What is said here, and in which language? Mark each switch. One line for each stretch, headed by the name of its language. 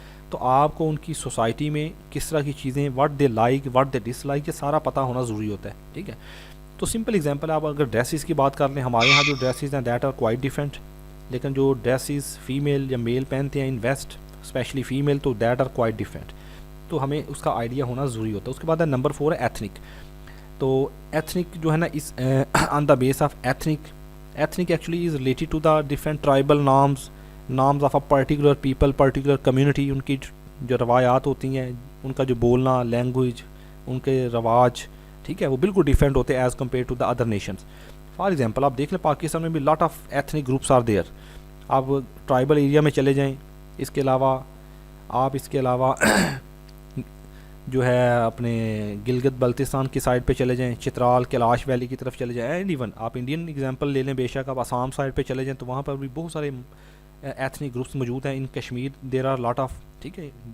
Urdu: تو آپ کو ان کی سوسائٹی میں کس طرح کی چیزیں,
English: what they like, what they dislike,
Urdu: یہ سارا پتہ ہونا ضروری ہوتا ہے, ٹھیک ہے. تو سمپل ایگزامپل, آپ اگر ڈریسز کی بات کر لیں, ہمارے یہاں جو ڈریسز ہیں
English: that are quite different,
Urdu: لیکن جو ڈریسز فیمیل یا میل پہنتے ہیں
English: in west, especially female,
Urdu: تو دیٹ آر کوائٹ ڈفرینٹ. تو ہمیں اس کا آئیڈیا ہونا ضروری ہوتا ہے. اس کے بعد ہے نمبر 4 ہے ایتھنک. تو ایتھنک جو ہے نا,
English: Is on the base of ethnic actually is related to the different tribal norms of a particular people, particular community.
Urdu: ان کی جو روایات ہوتی ہیں, ان کا جو بولنا, لینگویج, ان کے رواج, ٹھیک ہے, وہ بالکل ڈفرینٹ ہوتے ہیں
English: As compare to the other nations.
Urdu: For example آپ دیکھ لیں پاکستان میں بھی
English: Lot of ethnic groups are there.
Urdu: آپ ٹرائبل ایریا میں چلے جائیں, اس کے علاوہ جو ہے اپنے گلگت بلتستان کی سائڈ پہ چلے جائیں, چترال, کیلاش ویلی کی طرف چلے جائیں, اینڈ ایون آپ انڈین ایگزامپل لے لیں, بے شک آپ آسام سائڈ پہ چلے جائیں تو وہاں پر بھی بہت سارے ایتھنک گروپس موجود ہیں.
English: in Kashmir there are lot of,
Urdu: ٹھیک ہے.